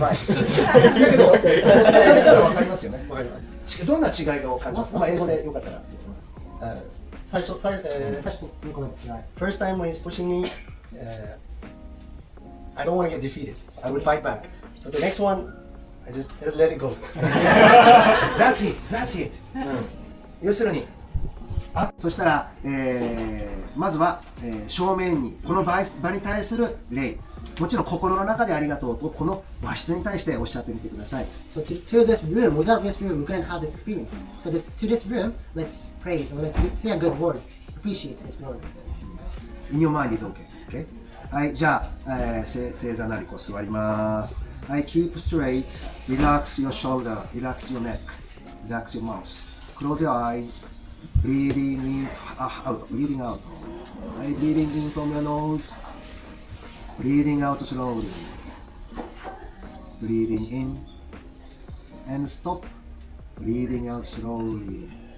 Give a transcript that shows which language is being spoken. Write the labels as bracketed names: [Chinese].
[Japanese] だけど、それならわかりますよね。どんな違いが感じますか？英語でよかったら。最初と2個目の違い。 [English] First time when he's pushing me, I don't want to get defeated. So I would fight back. But the next one, I just let it go. That's it. That's it. [Japanese] 要するに、そしたら、まずは、正面にこの場に対する礼。もちろん心の中でありがとうとこの和室に対しておっしゃってみてください。 [English] So to this room, without this room, we couldn't have this experience. So to this room, let's praise or let's say a good word. Appreciate this word. In your mind is okay. Okay? [Japanese] はい、じゃあ、正座なりこう座ります。 [English] はい、keep straight, relax your shoulder, relax your neck, relax your mouth, close your eyes, breathing in, out, breathing out. はい、breathing in from your nose, breathing out slowly, breathing in, and stop, breathing out slowly.